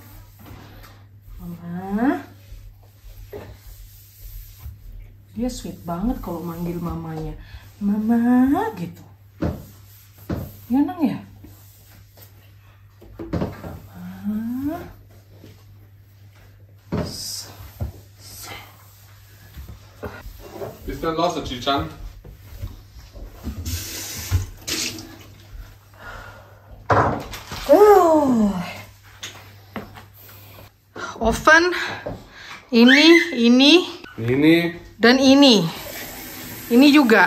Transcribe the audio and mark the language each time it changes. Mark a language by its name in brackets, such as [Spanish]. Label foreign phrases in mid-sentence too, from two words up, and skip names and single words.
[Indonesian] Mama. Dia sweet banget kalau manggil mamanya. Mama gitu. Ya, Nang ya? Mama. [German] Bis dann los, Chichan. [Indonesian] Oven, ini, dan ini juga.